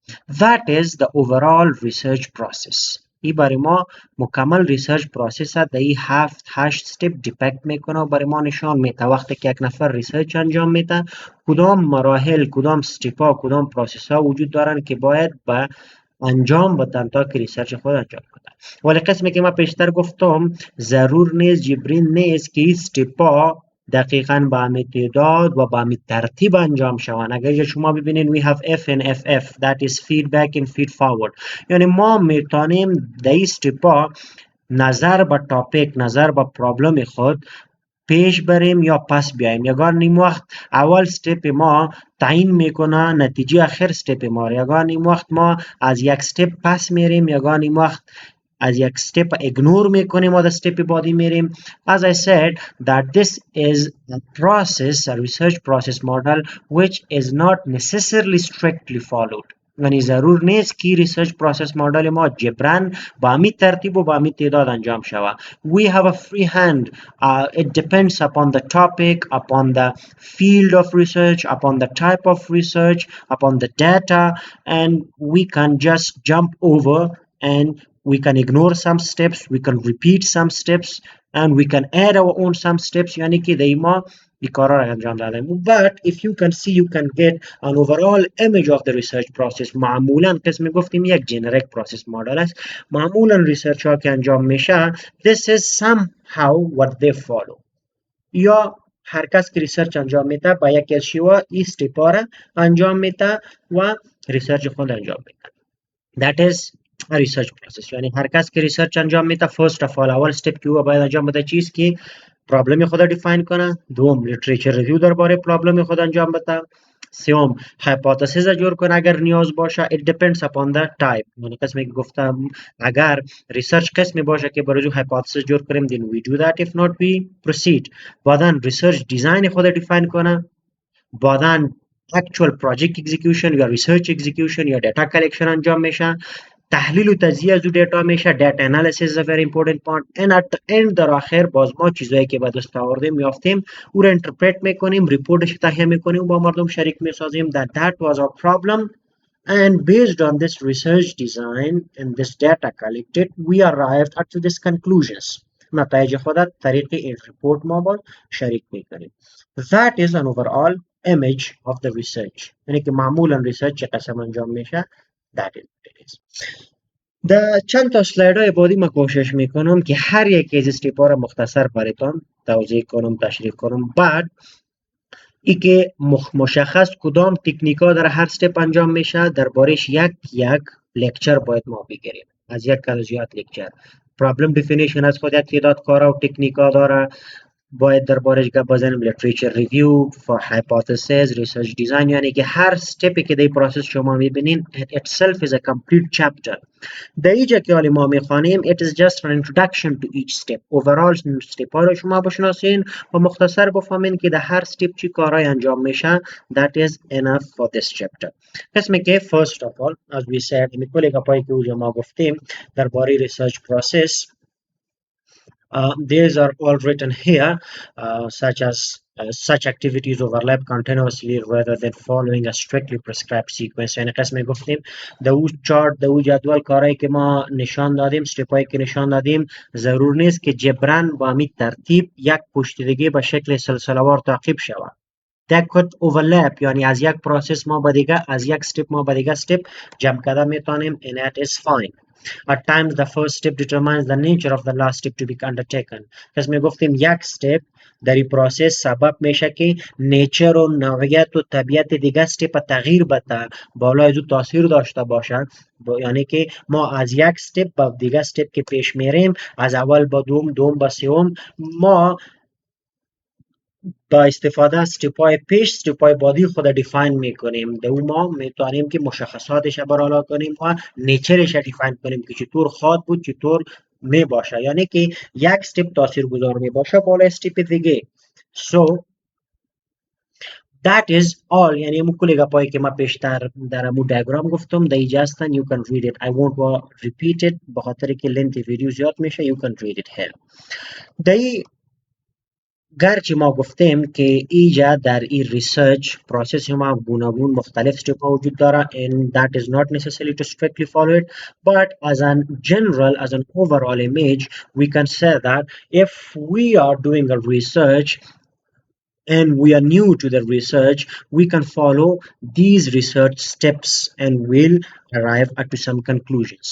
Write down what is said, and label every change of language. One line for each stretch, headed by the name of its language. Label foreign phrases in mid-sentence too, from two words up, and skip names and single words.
English: That is the overall research process.
Persian: این برای ما مکمل
English: research process
Persian: است. این 7-8 استپ دیپکت میکنه و برای ما نشان میده وقتی که یک نفر ریسرچ انجام میده کدام مراحل، کدام استپ ها، کدام پروسس ها وجود دارن که باید به انجام بدن تا که ریسرچ خود انجام بدن. ولی قسمی که ما پیشتر گفتم ضرور نیست، جبرین نیست که این استپ ها دقیقاً با همین تعداد و با همین ترتیب انجام شوند. اگر شما ببینید
English: we have F and FF that is feedback and feed forward،
Persian: یعنی ما میتونیم در این استپ ها نظر به تاپیک، نظر به پرابلم خود پیش بریم یا پس بیایم. یگان نیم وقت اول استپ ما تعیین میکنه نتیجه آخر استپ ما. یگان نیم وقت ما از یک استپ پس میریم، یگان نیم وقت از یک step ignore میکنیم و در step بعدی میریم.
English: As I said that this is a process, a research process model which is not necessarily strictly followed.
Persian: یعنی ضرور نیست که
English: research process model
Persian: ما جبران با همین ترتیب و با همین تعداد انجام شود.
English: We have a free hand. It depends upon the topic, upon the field of research, upon the type of research, upon the data, and we can just jump over and we can ignore some steps, we can repeat some steps, and we can add our own some steps.
Persian: یعنی که دیما بیکارا را انجام دادیم.
English: But if you can see, you can get an overall image of the research process.
Persian: معمولا قسم گفتیم یک
English: generic process model
Persian: است. معمولا ریسرچ ها که انجام میشه
English: this is somehow what they follow.
Persian: یا هر کس که ریسرچ انجام میده با یک از شیوه این استپ ها را انجام میده و ریسرچ خود انجام میده.
English: That is a research process.
Persian: یعنی هر کس که ریسرچ انجام میده
English: first of all
Persian: اول استپ که او باید انجام بده چیست که پرابلم خود دیفاین کنه، دوم
English: literature review
Persian: درباره پرابلم خود انجام بده، سوم هایپوتزیس جور کنه اگر نیاز باشه.
English: it depends upon the type.
Persian: یعنی قسمی که گفتم اگر ریسرچ قسمی باشه که برای هایپوتزیس جور کنیم
English: then we do that, if not we proceed.
Persian: بعدن
English: research design
Persian: خود دیفاین کنه، بعدن
English: actual project execution
Persian: یا
English: research execution
Persian: یا
English: data collection
Persian: انجام میشه، تحلیل و تجزیه از دیتا میشه،
English: data analysis is a very important part, and at the end
Persian: در آخر باز ما چیزایی که به دست آوردیم یافتیم او را انترپرت میکنیم، ریپورتش تهیه میکنیم و با مردم شریک میسازیم
English: that was our problem, and based on this research design and this data collected we arrived at this conclusions.
Persian: نتایج خود طریق این ریپورت ما با شریک میکنیم.
English: That is an overall image of the research.
Persian: یعنی که معمولا ریسرچ چه قسم انجام میشه
English: that is what it is.
Persian: در چند تا سلاید های بعدی من کوشش میکنم که هر یک از استپ ها را مختصر براتون توضیح کنم، تشریح کنم. بعد ای که مشخص کدام تکنیک ها در هر استپ انجام میشه دربارش یک لکچر باید ما بگیریم، از یک تا زیاد لکچر.
English: problem definition
Persian: از خود یک تعداد کارا و تکنیک ها داره، باید دربارش گپ بزنیم،
English: literature review, for hypothesis, research design.
Persian: یعنی که هر استپی که در پروسس شما میبینین
English: itself is a complete chapter.
Persian: در اینجا که حالی ما میخوانیم
English: it is just an introduction to each step.
Persian: overall استپ ها رو شما بشناسین و مختصر بفهمین که در هر استپ چی کارهای انجام میشه.
English: that is enough for this chapter.
Persian: قسمی که
English: first of all as we said
Persian: این کلی گپایی که اوجا ما گفتیم درباره
English: research process these are all written here, such as such activities overlap continuously rather than following a strictly prescribed sequence.
Persian: یعنی قسم گفتیم دو چارت دو جدول کارهایی که ما نشان دادیم، استپایی که نشان دادیم ضرور نیست که جبران با همین ترتیب یک پشت دیگه به شکل سلسله‌وار تعقیب شود.
English: That could overlap.
Persian: یعنی از یک پروسس ما به دیگه، از یک استپ ما به دیگه استپ جمع کرده میتونیم
English: and that is fine. At times the first step determines the nature of the last step to be undertaken.
Persian: پس می گفتیم یک استپ در این پروسس سبب میشه که نیچر و نوعیت و طبیعت دیگه استپ تغییر بده، بالا از او تاثیر داشته باشد. یعنی که ما از یک استپ به دیگه استپ که پیش میریم، از اول به دوم به سوم، ما با استفاده از استپای پیش استپای بعدی خود دیفاین میکنیم. در اون ما میتونیم که مشخصاتش برالا کنیم و نیچرش دیفاین کنیم که چطور خواد بود، چطور می باشه. یعنی که یک استپ تاثیرگذار می باشه بالا استپ دیگه.
English: So that is all.
Persian: یعنی همون کلی گپایی که ما پیشتر در همون دیاگرام گفتم در اینجا هستن.
English: you can read it. I won't repeat it
Persian: بخاطر که لنت ویدیو زیاد میشه.
English: you can read it here.
Persian: گرچه ما گفتیم که ایجا در این
English: research process
Persian: ما گوناگون مختلف
English: step
Persian: وجود داره
English: and that is not necessary to strictly follow it, but as an general, as an overall image, we can say that if we are doing a research and we are new to the research, we can follow these research steps and will arrive at some conclusions.